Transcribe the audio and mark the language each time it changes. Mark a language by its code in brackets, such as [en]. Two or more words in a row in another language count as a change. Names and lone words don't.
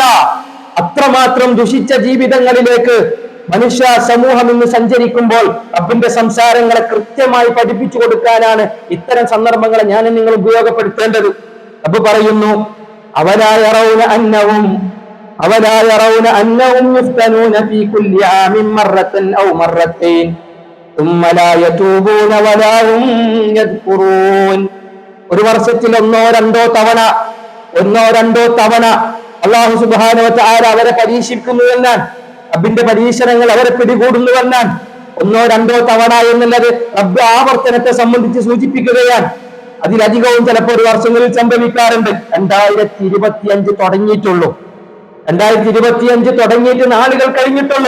[ml] അത്രമാത്രം ദുഷിച്ച ജീവിതങ്ങളിലേക്ക് മനുഷ്യ സമൂഹം ഇന്ന് സഞ്ചരിക്കുമ്പോൾ റബ്ബിന്റെ സംസാരങ്ങളെ കൃത്യമായി പഠിപ്പിച്ചു കൊടുക്കാനാണ് ഇത്തരം സന്ദർഭങ്ങളെ ഞാൻ നിങ്ങൾ ഉപയോഗപ്പെടുത്തേണ്ടത്. റബ്ബ് പറയുന്നു, [ar] أولا يرون أنهم يفتنون في كل عام مرة أو مرتين ثم لا يتوبون ولا هم يذكرون. [ml] ഒരു വർഷത്തിൽ ഒന്നോ രണ്ടോ തവണ [ar] الله سبحانه وتعالى [ml] അവരെ പരീക്ഷിക്കുന്നുവെന്നാണ്. റബ്ബിന്റെ പരീക്ഷണങ്ങൾ അവരെ പിടികൂടുന്നുവെന്നാണ്. ഒന്നോ രണ്ടോ തവണ എന്നുള്ളത് റബ്ബ് ആവർത്തനത്തെ സംബന്ധിച്ച് സൂചിപ്പിക്കുകയാണ്. അതിലധികവും ചിലപ്പോൾ ഒരു വർഷങ്ങളിൽ സംഭവിക്കാറുണ്ട്. 2025 തുടങ്ങിയിട്ടുള്ളൂ, 2025 തുടങ്ങിയിട്ട് നാളുകൾ കഴിഞ്ഞിട്ടുള്ളൂ.